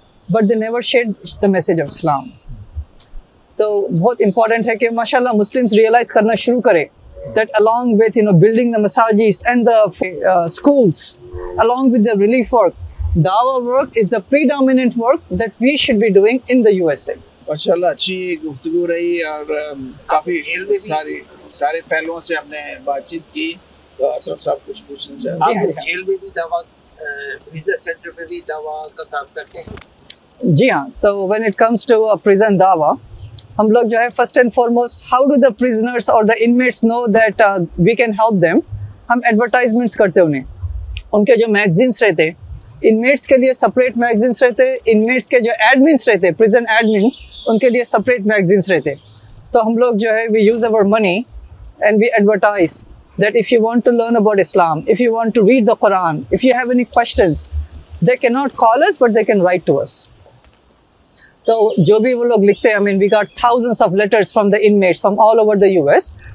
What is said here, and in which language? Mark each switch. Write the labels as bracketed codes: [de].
[en] But they never shared the message of Islam. So, [hi] बहुत important है कि [en] माशाल्लाह Muslims [hi] realize करना शुरू करें [en] that along with, you know, building the masajis and the schools, along with the relief work, dawah work is the predominant work that we should be doing in the USA. [hi] माशाल्लाह अच्छी गुफ्तगू रही और काफ़ी सारे पहलुओं से हमने बातचीत की। तो अशरफ साहब कुछ पूछना चाहते हैं? आप जेल में भी दवा, बिजनेस सेंटर में भी दवा का काम करते हैं? जी हाँ, तो [en] when it comes to a prison dawa, [hi] हम लोग जो है [en] first and foremost, how do the prisoners or the inmates know that we can help them? [hi] हम advertisements करते उन्हें, उनके जो magazines रहते, inmates के लिए separate magazines रहते, inmates के जो admins रहते, prison admins, उनके लिए separate magazines रहते. तो हम लोग जो है [en] we use our money and we advertise that if you want to learn about Islam, if you want to read the Quran, if you have any questions, they cannot call us but they can write to us. [hi] तो जो भी वो लोग लिखते हैं, [en] I mean, we got thousands of letters from the inmates from all over the US.